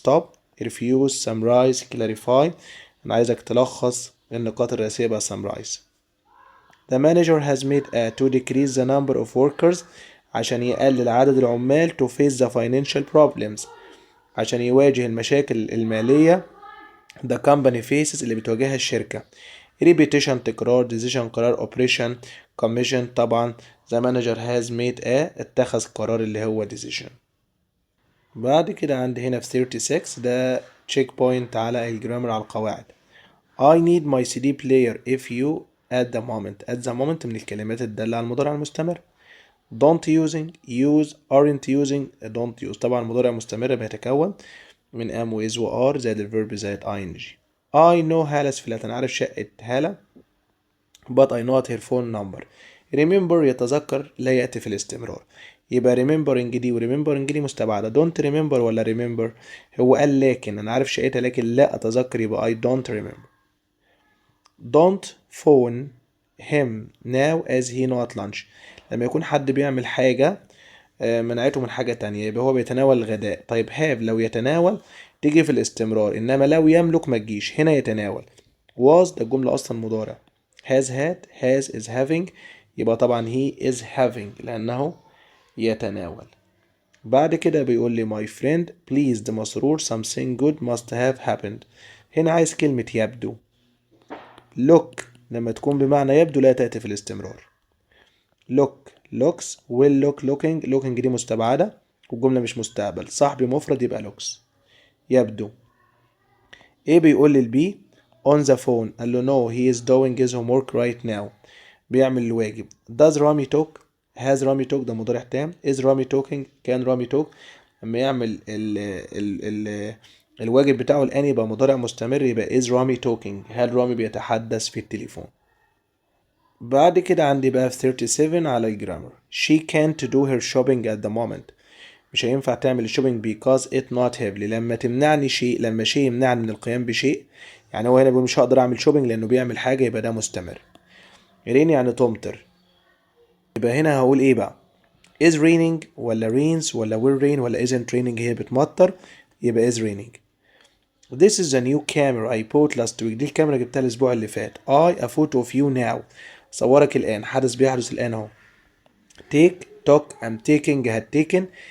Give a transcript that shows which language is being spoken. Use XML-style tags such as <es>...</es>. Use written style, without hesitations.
<en>stop, refuse, summarize, clarify.</en> <ar>أنا عايزك تلخص النقاط الرئيسية بقى summarize.</ar> <en>The manager has made to decrease the number of workers</en> <ar>عشان يقلل عدد العمال</ar> <en>to face the financial problems</en> <ar>عشان يواجه المشاكل المالية</ar> <en>the company faces</en> <ar>اللي بتواجهها الشركة.</ar> <en>repetition تكرار. decision قرار. operation commission طبعا the manager has made</en> <ar>اتخذ قرار اللي هو</ar> <en>decision.</en> <ar>بعد كده عندي هنا في 36 ده check point على الجرامر على القواعد.</ar> <en>I need my CD player if you at the moment. at the moment</en> <ar>من الكلمات الدالة على المضارع المستمر.</ar> <en>don't using, use, aren't using, don't use.</en> <ar>طبعا المضارع المستمر بيتكون من am و is و are زائد الverb زائد ing.</ar> <en>I know Hala flat.</en> <ar>أنا عارف شقة هالة</ar> <en>but I not her phone number.</en> <ar>remember يتذكر لا يأتي في الاستمرار. يبقى remembering دي و remembering دي مستبعدة.</ar> <en>don't remember ولا remember.</en> <ar>هو قال لكن أنا عارف شقتها لكن لا أتذكر يبقى</ar> <en>I don't remember. don't phone him now as he not lunch.</en> <ar>لما يكون حد بيعمل حاجة منعته من حاجة تانية يبقى هو بيتناول الغداء. طيب have لو يتناول تيجي في الاستمرار إنما لو يملك ما تجيش. هنا يتناول was ده الجملة أصلا مضارع.</ar> <en>has had has is having يبقى طبعا he is having</en> <ar>لأنه يتناول. بعد كده بيقول لي</ar> <en>my friend pleased مسرور something good must have happened.</en> <ar>هنا عايز كلمة يبدو. look لما تكون بمعنى يبدو لا تأتي في الاستمرار. look looks will look looking looking دي مستبعدة والجملة مش مستقبل. صاحبي مفرد يبقى looks. يبدو. ايه بيقول لي البي</ar> <en>on the phone</en> <ar>قال له</ar> <en>no he is doing his homework right now.</en> <ar>بيعمل الواجب.</ar> <en>does Rami talk has Rami talk</en> <ar>ده مضارع تام.</ar> <en>is Rami talking كان Rami talk.</en> <ar>لما يعمل ال الواجب بتاعه الآن يبقى مضارع مستمر يبقى</ar> <en>is Rami talking.</en> <ar>هل رامي بيتحدث في التليفون. بعد كده عندي بقى في 37 على الجرامر.</ar> <en>she can't do her shopping at the moment.</en> <ar>مش هينفع تعمل الشوبينج</ar> <en>because it not have.</en> <ar>لما تمنعني شيء لما شيء يمنعني من القيام بشيء يعني هو هنا بيقول مش هقدر اعمل شوبينج لانه بيعمل حاجة يبقى ده مستمر. rain يعني تمطر. يبقى هنا هقول ايه بقى</ar> <en>is raining</en> <ar>ولا rains ولا</ar> <en>will rain</en> <ar>ولا</ar> <en>isn't raining.</en> <ar>هي بتمطر يبقى is raining.</ar> <en>This is a new camera I bought last week.</en> <ar>دي الكاميرا جبتها الاسبوع اللي فات.</ar> <en>I a photo of you now.</en> <ar>صورك الآن. حدث بيحدث الآن اهو.</ar> <en>take took I'm taking had taken.</en>